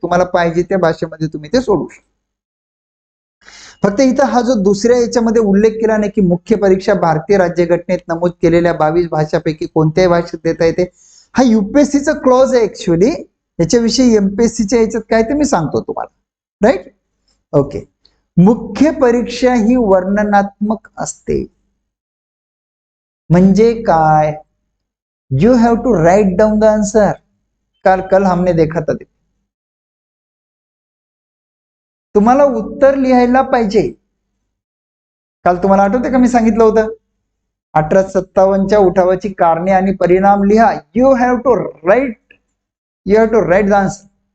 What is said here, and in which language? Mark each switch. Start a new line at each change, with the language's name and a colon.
Marathi: तुम्हाला पाहिजे त्या भाषेमध्ये तुम्ही ते सोडू शकता. फक्त इथं हा जो दुसऱ्या याच्यामध्ये उल्लेख केला नाही की मुख्य परीक्षा भारतीय राज्यघटनेत नमूद केलेल्या 22 भाषापैकी कोणत्याही भाषेत देता येते, हा यूपीएससीचा क्लॉज आहे ऍक्च्युअली. याच्याविषयी एमपीएससीच्या याच्यात काय ते मी सांगतो तुम्हाला. Right, okay. मुख्य परीक्षा ही वर्णनात्मक असते. म्हणजे काय?
English: You have to write down the answer.
Hindi: कल हमने देखा था.
Marathi: तुम्हाला उत्तर लिहायला पाहिजे. काल तुम्हाला आठवते का मी सांगितलं होतं 1857च्या उठावाची कारणे आणि परिणाम लिहा.
English: You have to write the answer.